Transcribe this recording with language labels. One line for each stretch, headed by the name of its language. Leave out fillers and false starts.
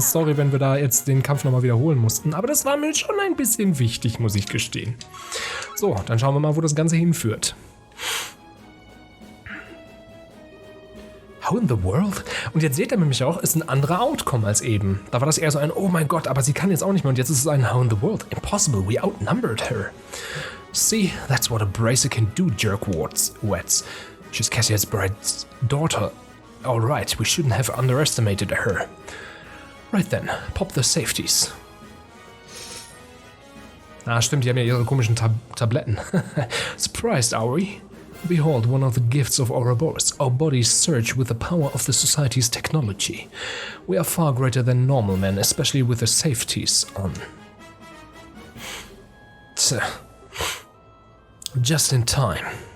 German: Sorry, wenn wir da jetzt den Kampf nochmal wiederholen mussten. Aber das war mir schon ein bisschen wichtig, muss ich gestehen. So, dann schauen wir mal, wo das Ganze hinführt.
English: How in the world?
German: Und jetzt seht ihr nämlich auch, ist ein anderer Outcome als eben. Da war das eher so ein, oh mein Gott, aber sie kann jetzt auch nicht mehr. Und jetzt ist es ein
English: How in the world? Impossible, we outnumbered her. See, that's what a bracer can do, jerkwards. She's Cassia's bride's daughter. All right, we shouldn't have underestimated her. Right then, pop the safeties.
German: Ah, stimmt, die haben ja ihre komischen Tabletten.
English: Surprised, are we? Behold, one of the gifts of Ouroboros. Our bodies surge with the power of the society's technology. We are far greater than normal men, especially with the safeties on. Just in time.